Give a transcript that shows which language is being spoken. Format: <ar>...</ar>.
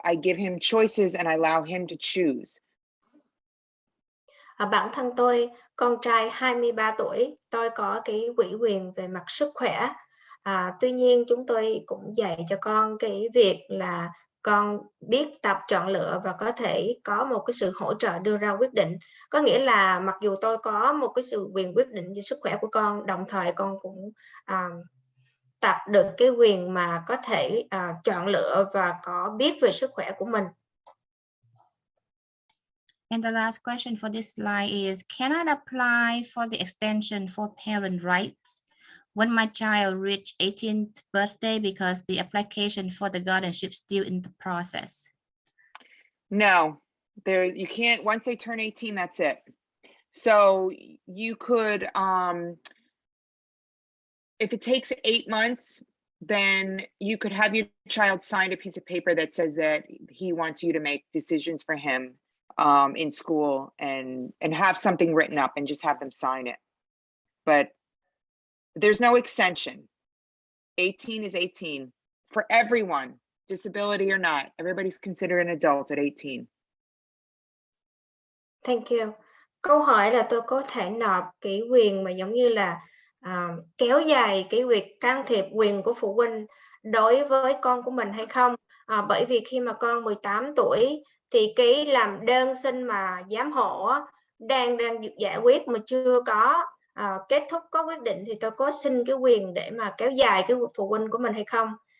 <en>I give him choices and I allow him to choose.</en> <vi>Bản thân tôi, con trai 23 tuổi, tôi có cái ủy quyền về mặt sức khỏe. Tuy nhiên chúng tôi cũng dạy cho con cái việc là con biết tập chọn lựa và có thể có một cái sự hỗ trợ đưa ra quyết định. Có nghĩa là mặc dù tôi có một cái sự quyền quyết định về sức khỏe của con, đồng thời con cũng tập được cái quyền mà có thể chọn lựa và có biết về sức khỏe của mình.</vi> <en>And the last question for this slide is, can I apply for the extension for parent rights when my child reached 18th birthday because the application for the guardianship still in the process? No, you can't. Once they turn 18, that's it. So you could, if it takes 8 months, then you could have your child sign a piece of paper that says that he wants you to make decisions for him in school, and have something written up and just have them sign it. But there's no extension. 18 is 18 for everyone, disability or not. Everybody's considered an adult at 18. Thank you.</en> <vi>Câu hỏi là tôi có thể nộp cái quyền mà giống như là kéo dài cái việc can thiệp quyền của phụ huynh đối với con của mình hay không? Bởi vì khi mà con 18 tuổi thì cái làm đơn xin mà giám hộ đang giải quyết mà chưa có kết thúc có quyết định, thì tôi có xin cái quyền để mà kéo dài cái phụ huynh của mình hay không?</vi>